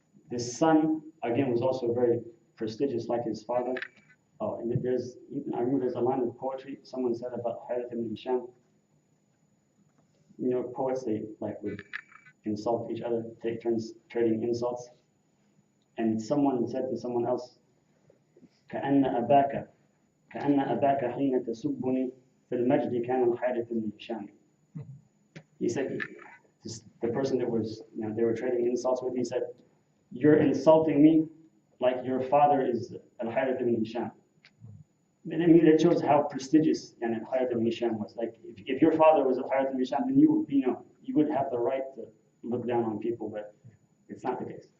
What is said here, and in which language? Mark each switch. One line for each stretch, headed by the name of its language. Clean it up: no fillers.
English: This son, again, was also very prestigious like his father. Oh, and I remember there's a line of poetry someone said about Harith ibn Hisham. You know, poets, they would insult each other, take turns trading insults. And someone said to someone else,
Arabic: كأن أباك حين تسبني في المجد كان الحارث بن هشام.
English: He said, the person that was, they were trading insults with, he said, you're insulting me like your father is Al-Harith ibn Hisham. And I mean, that shows how prestigious Al-Harith ibn Hisham was. Like, if your father was Al-Harith ibn Hisham, then you would have the right to look down on people, but it's not the case.